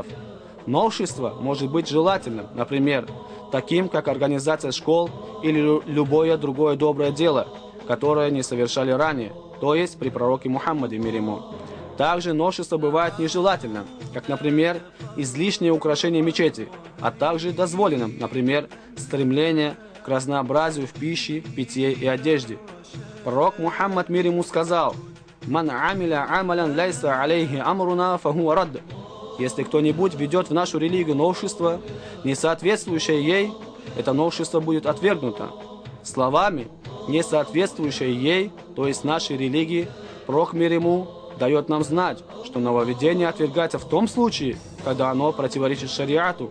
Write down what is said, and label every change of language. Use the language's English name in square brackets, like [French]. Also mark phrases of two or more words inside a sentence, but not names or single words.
[Russian] Новшество может быть желательным, например, таким как организация школ или любое другое доброе дело, которое не совершали ранее, то есть при пророке Мухаммаде, мир ему. Также новшество бывает нежелательным, как, например, излишнее украшение мечети, а также дозволенным, например, стремление к разнообразию в пище, питье и одежде. Пророк Мухаммад, мир ему, сказал: [Arabic] «من عمل عملا ليس عليه أمرنا فهو رد». [Russian] Если кто-нибудь ведет в нашу религию новшество, не соответствующее ей, это новшество будет отвергнуто. Словами, не соответствующее ей, то есть нашей религии, пророк, мир ему, дает нам знать, что нововведение отвергается в том случае, когда оно противоречит шариату.